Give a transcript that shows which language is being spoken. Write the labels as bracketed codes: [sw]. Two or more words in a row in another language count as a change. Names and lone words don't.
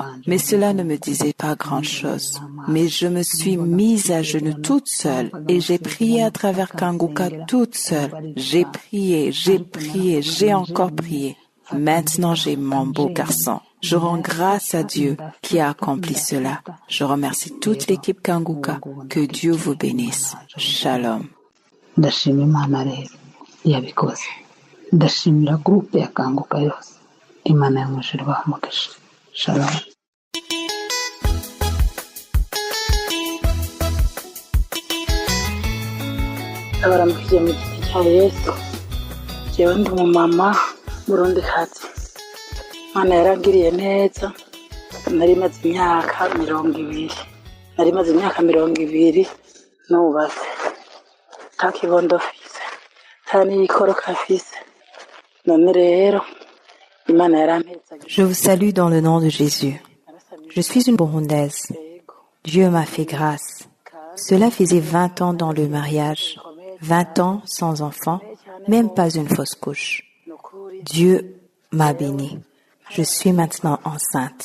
[fr] Mais cela ne me disait pas grand-chose. Mais je me suis mise à genoux toute seule et j'ai prié à travers Kanguka toute seule. J'ai prié, j'ai encore prié. Maintenant j'ai mon beau garçon. Je rends grâce à Dieu qui a accompli cela. Je remercie toute l'équipe Kanguka. Que Dieu vous bénisse. Shalom. [rn] Ndashima Imana rero yabikoze. Ndashimira groupe ya Kanguka yose. Imana yo mu ijuru ibahe umugisha. Shalom. Abaramukije mu giti cya Yesu. Jewe ndi umumama murundikazi. Imana yarangiriye neza. Nari maze imyaka 20. Nari maze imyaka 20 nubatse. Nta kibondo fise. Nta n'ikoroka fise. None rero Imana yarampezaga. [fr] Je vous salue dans le nom de Jésus. Je suis une Burundaise. Dieu m'a fait grâce. Cela faisait 20 ans dans le mariage, 20 ans sans enfant, même pas une fausse couche. Dieu m'a bénie. Je suis maintenant enceinte.